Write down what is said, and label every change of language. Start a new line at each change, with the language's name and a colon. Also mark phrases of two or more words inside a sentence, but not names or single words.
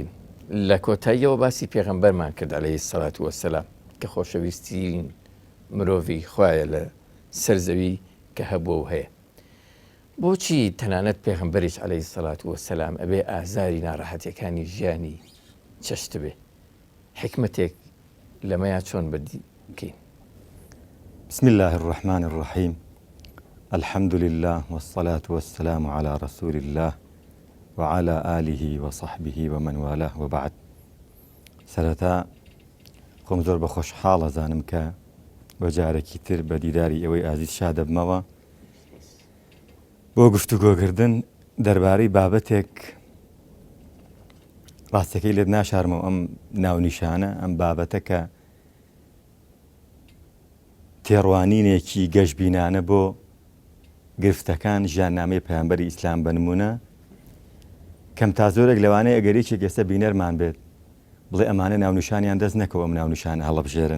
Central Kurdish: لە کۆتاییەوە باسی پێغەمبەرمان کرد
Arabic: عەلەیهی سەڵات وەسەلام
Central Kurdish: کە خۆشەویستترین مرۆڤی خوایە لە سەرزەوی کە هەبووە و هەیە. بۆچی تەنانەت پێغەمبەریش
Arabic: عەلەیهی سەڵات وەسەلام
Central Kurdish: ئەبێ ئازاری ناڕەحەتیەکانی ژیانی چەشت بێ؟ حکمتێک لەمەیە چۆن بکەین؟
Arabic: بسم الله الرحمن الرحيم الحمد لله والصلاة والسلام على رسول الله وعلى آله وصحبه ومن والاه وبعد.
Central Kurdish: سەرەتا خۆم زۆر بە خۆشحاڵە زانم کە بە جارێکی تر بە دیداری ئەوەی ئازیز شا دەبمەوە بۆ گفتوگۆکردن دەربارەی بابەتێک ڕاستەکەی لێت ناشارمەوە ئەم ناونیشانە ئەم بابەتە کە تێڕوانینێکی گەشتبینانە بۆ گرفتەکان ژیاننامەی پەیامبەری ئیسلام بە نمونە کەم تا زۆرێک لەوانەیە ئەگەریچێک ئێستا بینەرمان بێت بڵێ ئەمانە ناونیشانیان دەست نەکەوە ئەم ناونیشانە هەڵەبژێرن.